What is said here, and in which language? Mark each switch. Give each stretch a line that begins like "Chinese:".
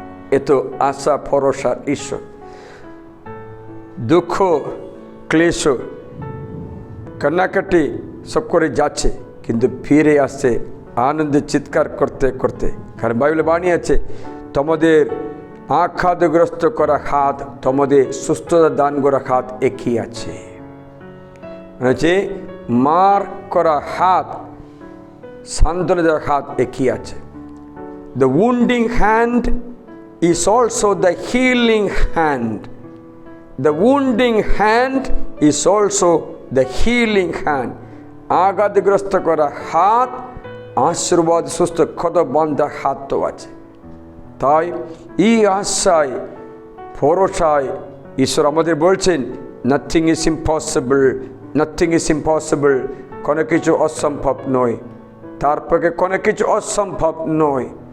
Bangla: এত আশা ভরসার ঈশ্বর। দুঃখ ক্লেশ কান্নাকাটি সব করে যাচ্ছে, কিন্তু ফিরে আসছে আনন্দে চিৎকার করতে করতে। কারণ বাইবেলে বাণী আছে, তোমাদের আঘাতগ্রস্ত করা হাত, তোমাদের সুস্থতা দান করা হাত একই আছে। মানে হচ্ছে মার করা হাত, সান্ত্বনা দেওয়ার হাত একই আছে।
English: The wounding hand is also the healing hand. The wounding hand is also the healing hand.
Bangla: আঘাতগ্রস্ত করা হাত আশীর্বাদ সুস্থ ক্ষত বান্ধা হাত তো আছে। তাই এই আশায় ভরসায় ঈশ্বর আমাদের বলছেন,
English: Nothing is impossible, nothing is impossible.
Bangla: কোনো কিছু অসম্ভব নয়, তার পক্ষে কোনো কিছু অসম্ভব নয়।